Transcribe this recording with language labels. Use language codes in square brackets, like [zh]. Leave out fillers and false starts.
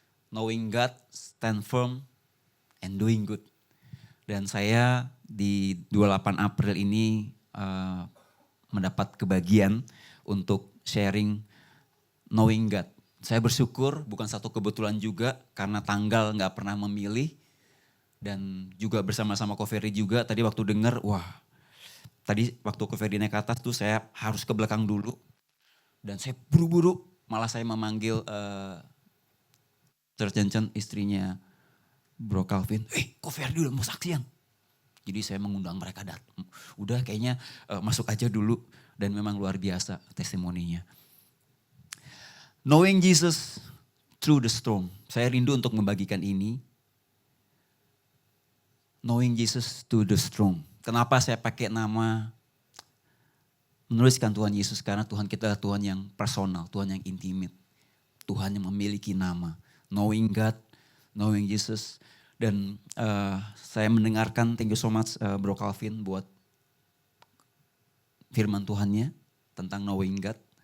[en] Knowing God, Stand Firm, and Doing Good. [id] Dan saya di 28 April ini mendapat kebagian untuk sharing [en] Knowing God. [id] Saya bersyukur, bukan satu kebetulan juga karena tanggal gak pernah memilih. Dan juga bersama-sama Ko Ferdi juga tadi waktu dengar, wah. Tadi waktu Ko Ferdi naik ke atas tuh saya harus ke belakang dulu. Dan saya buru-buru, malah saya memanggil Tercencen istrinya Bro Calvin. Ko Ferdi udah mau saksian. Jadi saya mengundang mereka datang. Udah kayaknya masuk aja dulu. Dan memang luar biasa testimoninya. [en] Knowing Jesus through the storm. [id] Saya rindu untuk membagikan ini. [en] Knowing Jesus through the storm. [id] Kenapa saya pakai nama menuliskan Tuhan Yesus? Karena Tuhan kita adalah Tuhan yang personal, Tuhan yang intimate. Tuhan yang memiliki nama. [en] Knowing God, knowing Jesus. [id] Dan saya mendengarkan, [en] thank you so much Bro Calvin [id] buat firman Tuhannya tentang [en] knowing God.